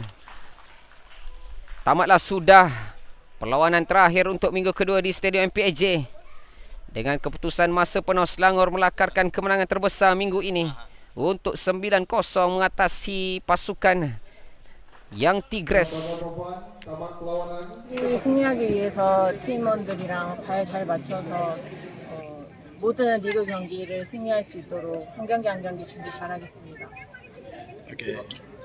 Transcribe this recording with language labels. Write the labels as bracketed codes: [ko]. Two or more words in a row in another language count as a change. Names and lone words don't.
[ms] Tamatlah sudah perlawanan terakhir untuk minggu kedua di Stadium MPAJ. Dengan keputusan masa penuh, Selangor melakarkan kemenangan terbesar minggu ini untuk 9-0 mengatasi pasukan Young Tigres. [ko] 승리하기 위해서 팀원들이랑 발 잘 맞춰서 모든 리그 경기를 승리할 수 있도록 한 경기 한 경기 준비 잘하겠습니다. Okay.